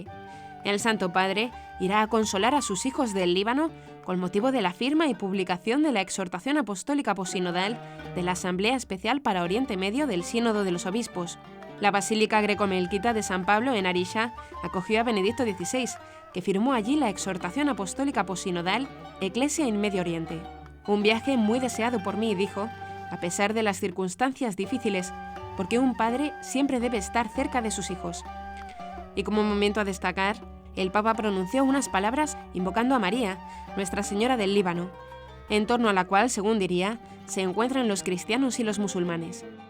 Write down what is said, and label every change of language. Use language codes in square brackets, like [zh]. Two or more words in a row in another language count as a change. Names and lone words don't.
[es] El Santo Padre irá a consolar a sus hijos del Líbano con motivo de la firma y publicación de la exhortación apostólica posinodal de la Asamblea Especial para Oriente Medio del Sínodo de los Obispos. La Basílica Greco-Melquita de San Pablo en Arisha acogió a Benedicto XVI, que firmó allí la exhortación apostólica posinodal Ecclesia in Medio Oriente. Un viaje muy deseado por mí, dijo, a pesar de las circunstancias difíciles, porque un padre siempre debe estar cerca de sus hijos. Y como momento a destacar, el Papa pronunció unas palabras invocando a María, Nuestra Señora del Líbano, en torno a la cual, según diría, se encuentran los cristianos y los musulmanes.